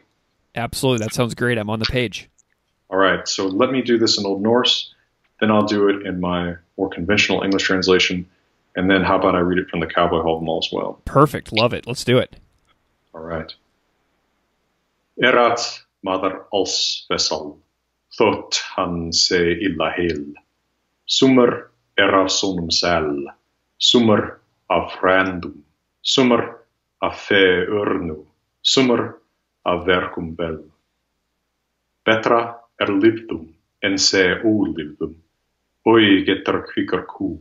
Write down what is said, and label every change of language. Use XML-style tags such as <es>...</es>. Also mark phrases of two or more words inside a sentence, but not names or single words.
<en>Absolutely. That sounds great. I'm on the page. All right, so let me do this in Old Norse, then I'll do it in my more conventional English translation, and then how about I read it from the Cowboy Havamal as well? Perfect. Love it. Let's do it. All right.</en> <non>Erat maður alls vessal, þótt hann sé illa heil. Sumar af sonum sæl, sumar af frændum, sumar af fe örnu, sumar af verkum vel. Betra lifdum en sé ólifdum, oi getur kvikar kú.</non>